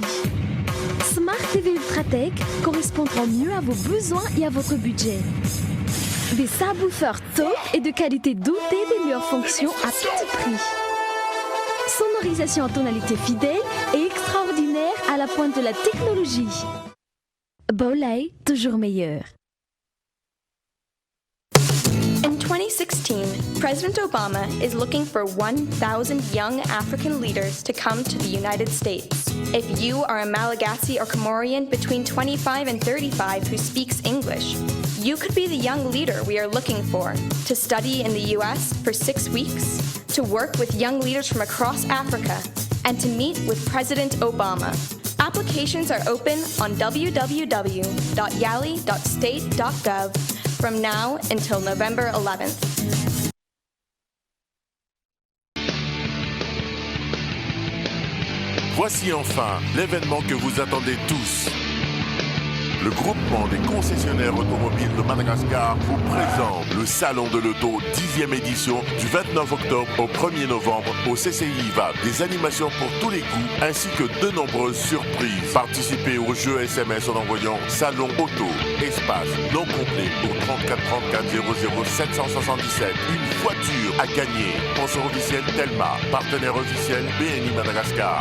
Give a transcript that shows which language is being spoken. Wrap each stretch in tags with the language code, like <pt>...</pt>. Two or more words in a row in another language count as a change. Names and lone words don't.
<fr>Smart TV Ultratech correspondront mieux à vos besoins et à votre budget. Des subwoofers top et de qualité dotée des meilleures fonctions à petit prix. Sonorisation en tonalité fidèle et extraordinaire à la pointe de la technologie. Bowlay, toujours meilleur.</fr> <en>In 2016, President Obama is looking for 1,000 young African leaders to come to the United States. If you are a Malagasy or Comorian between 25 and 35 who speaks English, you could be the young leader we are looking for to study in the US for 6 weeks, to work with young leaders from across Africa, and to meet with President Obama. Applications are open on www.yali.state.gov from now until November 11th.</en> <fr>Voici enfin l'événement que vous attendez tous. Le groupement des concessionnaires automobiles de Madagascar vous présente le Salon de l'Auto 10e édition du 29 octobre au 1er novembre au CCI IVAP. Des animations pour tous les goûts ainsi que de nombreuses surprises. Participez au jeu SMS en envoyant Salon Auto, espace non complet au 34 34 00 777. Une voiture à gagner. Sponsor officiel Telma. Partenaire officiel BNI Madagascar.</fr>